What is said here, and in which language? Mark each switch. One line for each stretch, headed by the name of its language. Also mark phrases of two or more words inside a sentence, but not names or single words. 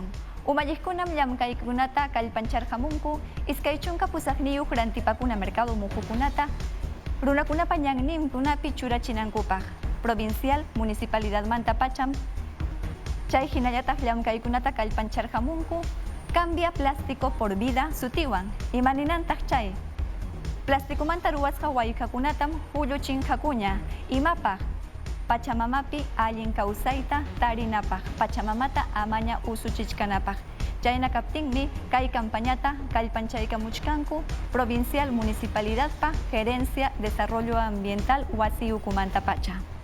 Quechua: Umayiskunam llamkaykunata kallpancharhamunku, iskaychunka pusaqniyuq rantipakuna mercado muhukunata, runakunapa ñanninkunapi churachinankupaq,
Spanish: provincial, municipalidad
Quechua: manta pacham, chay hinallataq llamkaykunata kallpancharhamunku, cambia plástico por vida sutiwan, imaninantaq chay. Plastikumanta ruwasqa wayqakunatam hulluchinqakuña, imapaq, Pachamamapi allin kawsayta tarinapaq, Pachamamata amaña usuchichkanapaq. Chayna kaptinmi kay campañata kallpanchaykamuchkanku
Spanish: provincial municipalidad
Quechua: pa
Spanish: gerencia desarrollo ambiental
Quechua: wasi ukumanta pacha.